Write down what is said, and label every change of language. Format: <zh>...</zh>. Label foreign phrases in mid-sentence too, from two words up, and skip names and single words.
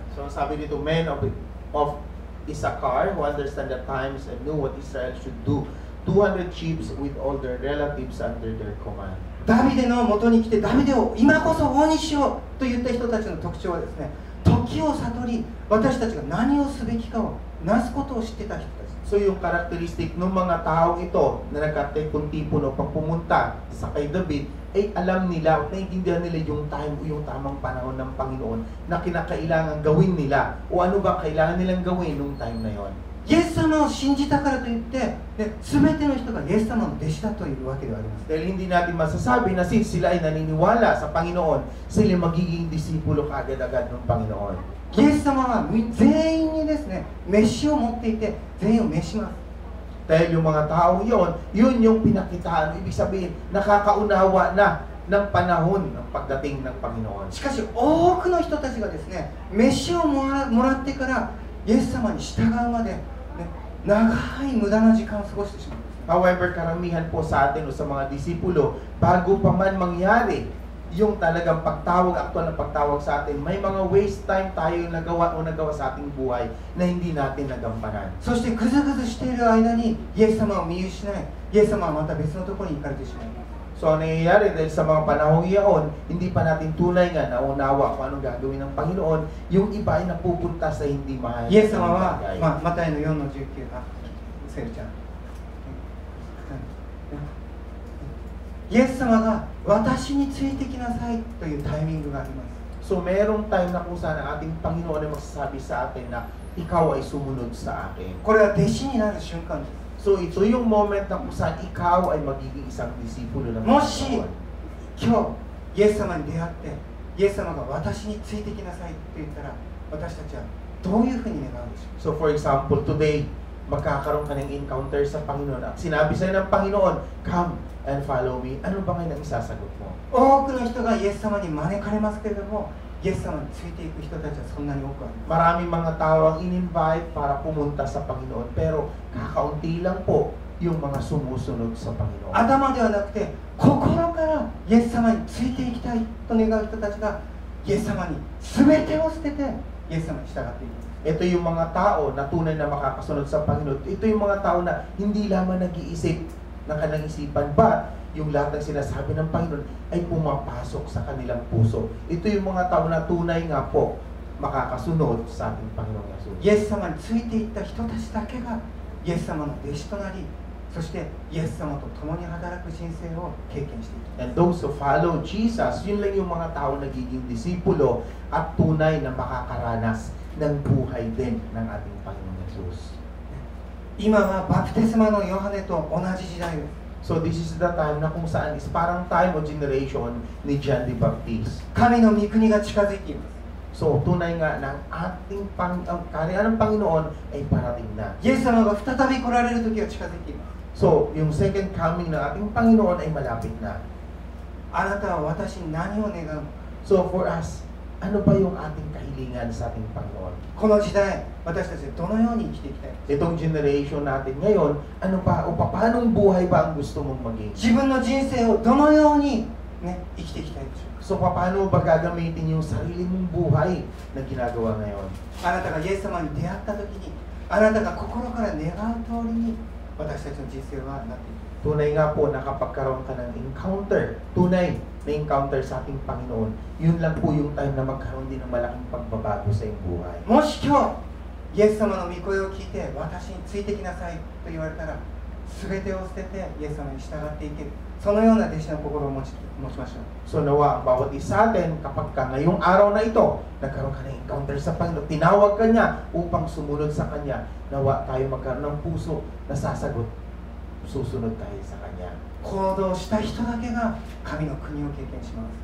<tl>So sabi dito,</tl> <en>men of Issachar who understand the times and knew what Israel should do. 200 chiefs with all their relatives under their command.</en> <ja>ダビデの元に来てダビデを今こそ王にしようと言った人たちの特徴はですね、時を悟り、私たちが何をすべきかをなすことを知ってた人たち。</ja> <tl>So yung characteristic ng mga taong ito na nagkatay kung tipo no pag pumunta sa kay David ay alam nila at naiintindihan nila yung time o yung tamang panahon ng Panginoon na kinakailangan gawin nila o ano ba kailangan nilang gawin nung time na yon.</tl> <ja>イエス様を信じたからといって、全ての人がイエス様の弟子だというわけではありません。</ja> <tl>Dahil hindi natin masasabi na since sila ay naniniwala sa Panginoon, sila magiging disipulo kaagad-agad ng Panginoon.</tl> <ja>イエス様は全員にですね、飯を持っていて全員を召します。</ja> <tl>Dahil yung mga tao yun yung pinakitaan. Ibig sabihin, nakakaunawa na ng panahon ng pagdating ng Panginoon.</tl> <ja>しかし多くの人たちがですね、飯をもらってからイエス様に従うまで、ね、長い無駄な時間を過ごしてしまうんですね。</ja> <tl>However, karamihan po sa atin o sa mga disipulo, bago pa man mangyari yung talagang pagtawag, aktual na pagtawag sa atin, may mga</tl> <en>waste time</en> <tl>tayo nagawa sa ating buhay na hindi natin nagampanan.</tl> <ja>そしてぐずぐずしている間にイエス様を見失い、イエス様はまた別のところに行かれてしまいます。</ja> <tl>So, ang nangyayari dahil sa mga panahong iyon, hindi pa natin tunay nga naunawa kung anong gagawin ng Panginoon, yung iba ay napupunta sa hindi mahalaga.</tl> <ja>イエス様は、マタイの4の19、セルちゃん。イエス様が私についてきなさいというタイミングがあります。</ja> <tl>So, merong time na kung saan ang ating Panginoon ay magsasabi sa atin na ikaw ay sumunod sa akin.</tl> <ja>これは弟子になる瞬間です。</ja> <tl>So, ito yung moment na kung saan ikaw ay magiging isang disipulo ng</tl> <ja>もし</ja> <tl>Panginoon.</tl> <ja>今日イエス様に出会ってイエス様が私についてきなさいと言ったら私たちはどういうふうに願うでしょう。</ja> <en>So, for example, today,</en> <tl>magkakaroon ka ng encounter sa Panginoon at sinabi sa'yo ng Panginoon,</tl> <en>come and follow me.</en> <tl>Ano ba ngayon ang isasagot mo?</tl> <ja>多くの人がイエス様に招かれますけれども、イエス様についていく人たちはそんなに多くありません。</ja> <tl>Maraming mga tao ang in-invite para pumunta sa Panginoon, pero kakaunti lang po yung mga sumusunod sa Panginoon.</tl> <ja>頭ではなくて心からイエス様についていきたいと願う人たちがイエス様に全てを捨ててイエス様に従っていきます。</ja> <tl>Ito yung mga tao na tunay na makakasunod sa Panginoon. Ito yung mga tao na hindi lamang nag-iisip ng kanilang isipan, but yung lahat ng sinasabi ng Panginoon ay pumapasok sa kanilang puso. Ito yung mga tao na tunay nga po makakasunod sa ating Panginoong Yesus.</tl> <ja>イエス様についていった人たちだけがイエス様の弟子となり、そしてイエス様と共に働く人生を経験していきます。</ja> <en>And those who follow Jesus,</en> <tl>yun lang yung mga tao nagiging disipulo at tunay na makakaranas ng buhay din ng ating Panginoong Yesus.</tl> <ja>今はバプテスマのヨハネと同じ時代です。</ja> <en>So this is the time</en> <tl>na kung saan</tl> <en>is parang time o generation ni John the Baptist.</en> <ja>神の御国が近づいています。</ja> <tl>So tunay nga na ang kaharian ng Panginoon ay parating na.</tl> <ja>イエス様が再び来られる時が近づいています。</ja> <tl>So yung second coming ng ating Panginoon ay malapit na.</tl> <ja>あなたは私に何を願うのか。</ja> <en>So for us,</en> <tl>ano ba yung ating kahilingan sa ating Panginoon?</tl> <ja>この時代、私たちはどのように生きていきたいのか。</ja> <tl>Itong generation natin ngayon, ano ba o paanong buhay ba ang gusto mong maging?</tl> <ja>自分の人生をどのように、ね、生きていきたいでしょうか。</ja> <tl>So paano ba gagamitin yung sarili mong buhay na ginagawa ngayon?</tl> <ja>あなたがイエス様に出会った時に、あなたが心から願う通りに私たちの人生はなっていく。</ja> <tl>Tunay nga po na kapag karoon ka ng encounter, tunay na encounter sa ating Panginoon, yun lang po yung time na magkaroon din ng malaking pagbabago sa iyong buhay.</tl> <ja>もし今日イエス様の御声を聞いて私についてきなさいと言われたら全てを捨ててイエス様に従っていける、そのような弟子の心を持ちましょう。</ja> <tl>So nawa, bawat isa atin, kapag ka ngayong araw na ito, nagkaroon ka ng encounter sa Panginoon, tinawag ka niya upang sumunod sa Kanya, nawa tayo magkaroon ng puso na sasagot, susunod tayo sa Kanya.</tl> <ja>行動した人だけが神の国を経験します。</ja>